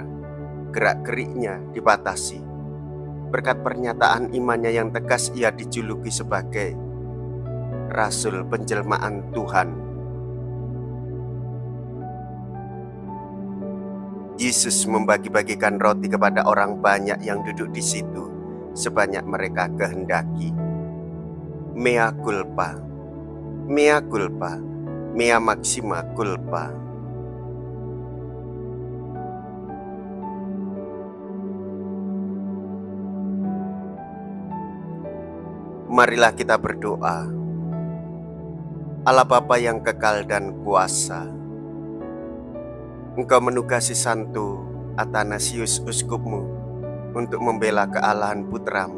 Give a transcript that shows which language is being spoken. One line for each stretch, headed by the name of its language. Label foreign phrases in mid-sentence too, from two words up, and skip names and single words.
Indonesian: Gerak-geriknya dibatasi. Berkat pernyataan imannya yang tegas, ia dijuluki sebagai Rasul Penjelmaan Tuhan. Yesus membagi-bagikan roti kepada orang banyak yang duduk di situ, sebanyak mereka kehendaki.
Latin: Mea culpa, mea culpa, mea maxima culpa.
Indonesian: Marilah kita berdoa. Allah Bapa yang kekal dan kuasa, Engkau menugasi Santo Athanasius uskupmu untuk membela kealahan putramu.